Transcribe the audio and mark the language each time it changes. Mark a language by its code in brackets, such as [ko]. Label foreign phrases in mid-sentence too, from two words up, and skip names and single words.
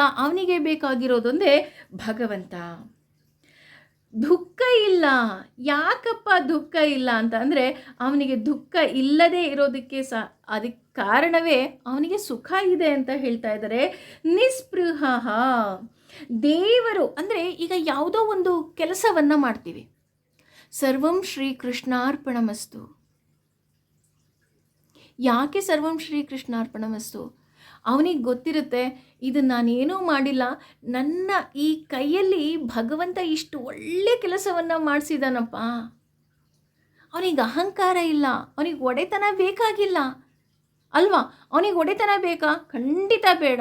[kn] ಅವನಿಗೆ ಬೇಕಾಗಿರೋದೊಂದೇ ಭಗವಂತ. ದುಃಖ ಇಲ್ಲ. ಯಾಕಪ್ಪ ದುಃಖ ಇಲ್ಲ ಅಂತ ಅಂದರೆ, ಅವನಿಗೆ ದುಃಖ ಇಲ್ಲದೆ ಇರೋದಕ್ಕೆ ಅದಕ್ಕೆ ಕಾರಣವೇ ಅವನಿಗೆ ಸುಖ ಇದೆ ಅಂತ ಹೇಳ್ತಾ ಇದ್ದಾರೆ. ನಿಸ್ಪೃಹ, ದೇವರು ಅಂದರೆ ಈಗ ಯಾವುದೋ ಒಂದು ಕೆಲಸವನ್ನು ಮಾಡ್ತೀವಿ, [sa] ಸರ್ವಂ ಶ್ರೀ ಕೃಷ್ಣಾರ್ಪಣಮಸ್ತು. ಯಾಕೆ ಸರ್ವಂ ಶ್ರೀ ಕೃಷ್ಣಾರ್ಪಣಮಸ್ತು? [kn] ಅವನಿಗೆ ಗೊತ್ತಿರುತ್ತೆ, ಇದು ನಾನೇನೂ ಮಾಡಿಲ್ಲ, ನನ್ನ ಈ ಕೈಯಲ್ಲಿ ಭಗವಂತ ಇಷ್ಟು ಒಳ್ಳೆ ಕೆಲಸವನ್ನು ಮಾಡಿಸಿದಾನಪ್ಪ. ಅವನಿಗೆ ಅಹಂಕಾರ ಇಲ್ಲ, ಅವನಿಗೆ ಒಡೆತನ ಬೇಕಾಗಿಲ್ಲ ಅಲ್ವಾ? ಅವನಿಗೆ ಒಡೆತನ ಬೇಕಾ? ಖಂಡಿತ ಬೇಡ.